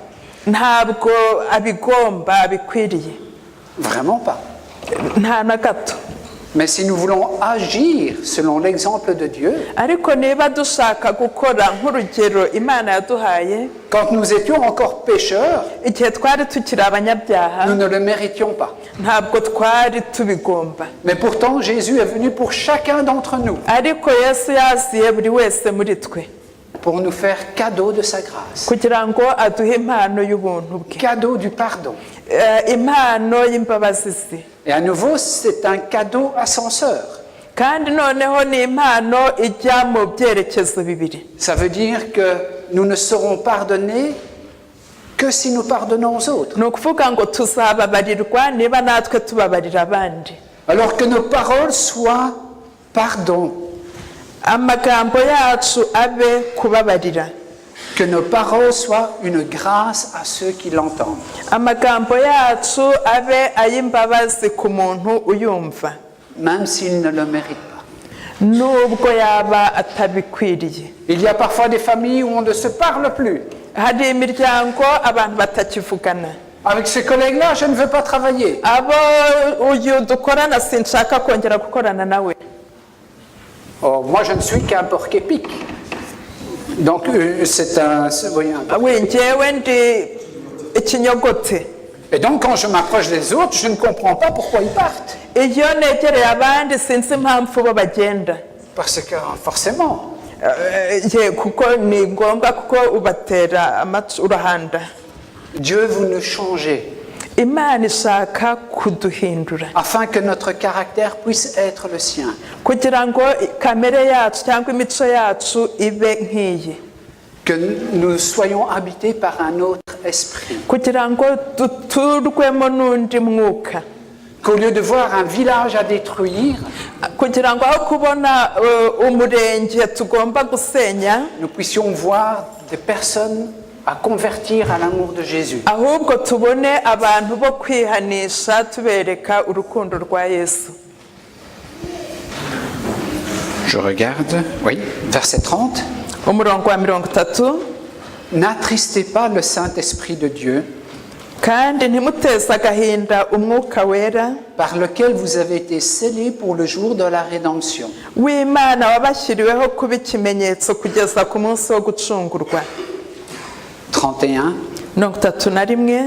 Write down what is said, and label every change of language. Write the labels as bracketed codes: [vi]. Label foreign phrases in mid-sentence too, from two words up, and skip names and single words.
[rw] Ntabwo abigomba abikwiriye. [fr] Vraiment pas. [rw] Nta na gato. [fr] Mais si nous voulons agir selon l'exemple de Dieu, [rw] Ariko niba dushaka gukora nk'urugero Imana yaduhaye, [fr] quand nous étions encore pécheurs, [rw] igihe twari tukiri abanyabyaha, [fr] nous ne le méritions pas. [rw] ntabwo twari tubigomba. [fr] Mais pourtant, Jésus est venu pour chacun d'entre nous, [rw] Ariko Yesu yaziye buri wese muri twe [fr] pour nous faire cadeau de sa grâce, [rw] kugira ngo aduhe impano y'ubuntu bwe, [fr] cadeau du pardon. [rw] impano y'imbabazi ze. [fr] Et à nouveau, c'est un cadeau ascenseur. [rw] Kandi noneho ni impano ijya mu byerekezo bibiri. [fr] Ça veut dire que nous ne serons pardonnés que si nous pardonnons aux autres. [rw] Ni ukuvuga ngo tuzababarirwa niba natwe tubabarira abandi. [fr] Alors que nos paroles soient pardon, [rw] Amagambo yacu abe kubabarira. [fr] que nos paroles soient une grâce à ceux qui l'entendent. [rw] Amagambo yacu abe ay'imbabazi ku muntu uyumva, [fr] Même s'ils ne le méritent pas. [rw] nubwo yaba atabikwiriye. [fr] Il y a parfois des familles où on ne se parle plus. [rw] Hari imiryango abantu batakivugana. [fr] Avec ces collègues-là, je ne veux pas travailler. [rw] Abo uyu dukorana sinshaka kongera gukorana nawe. [fr] Or, moi, je ne suis qu'un porc épic. Donc, voyez un peu. [rw] We njyewe ndi ikinyogote. [fr] Et donc, quand je m'approche des autres, je ne comprends pas pourquoi ils partent. [rw] Iyo negereye abandi sinzi impamvu bo bagenda. [fr] Parce que, forcément, [rw] Kuko ni ngombwa kuko ubatera uruhanda. [fr] Dieu veut nous changer [rw] Imana ishaka kuduhindura [fr] afin que notre caractère puisse être le sien. [rw] kugira ngo kamere yacu cyangwa imico yacu ibe nk'iyi, [fr] Que nous soyons habités par un autre esprit. [rw] kugira ngo duturwemo n'undi mwuka, [fr] Qu'au lieu de voir un village à détruire, [rw] kugira ngo aho kubona umurenge tugomba gusenya, [fr] nous puissions voir des personnes à convertir à l'amour de Jésus. [rw] ahubwo tubone abantu bo kwihanisha tubereka urukundo rwa Yesu. [fr] Je regarde, oui, verset 30. [rw] Umurongo wa 30. [fr] N'attristez pas le Saint-Esprit de Dieu, [rw] Kandi ntimuteze agahinda umwuka wera [fr] par lequel vous avez été scellés pour le jour de la rédemption. [rw] w'Imana wabashyiriweho kuba ikimenyetso kugeza ku munsi wo gucungurwa. [fr] 31. [rw] 31.